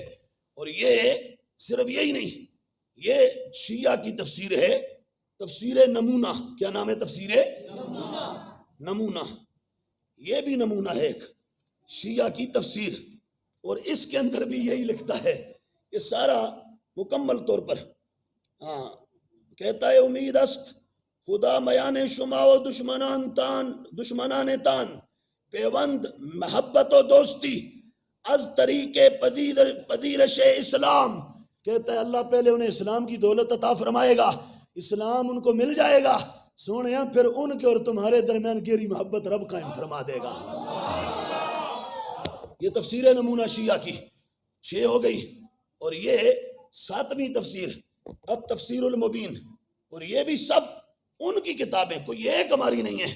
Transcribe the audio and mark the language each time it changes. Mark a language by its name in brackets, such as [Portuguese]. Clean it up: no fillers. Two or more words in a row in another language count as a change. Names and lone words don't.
[Urdu] اور یہ صرف یہی نہیں، یہ شیعہ کی تفسیر ہے، تفسیر نمونہ. کیا نام ہے؟ تفسیر نمونہ. یہ بھی نمونہ ہے ایک. شیعہ کی تفسیر، اور اس کے اندر بھی یہی لکھتا ہے، یہ سارا مکمل طور پر کہتا ہے [Persian] امید است خدا میان شما و دشمنان تان پیوند محبت و دوستی از طریق پذیرش اسلام. [Urdu] کہتا ہے اللہ پہلے انہیں اسلام کی دولت عطا فرمائے گا، اسلام ان کو مل جائے گا سونے، پھر ان کے اور تمہارے درمیان گہری محبت رب قائم فرما دے گا. یہ تفسیر نمونہ شیعہ کی 6 ہو گئی، اور یہ 7ویں تفسیر التفسیر المبین، اور یہ بھی سب ان کی کتابیں، کوئی ایک ہماری نہیں ہے.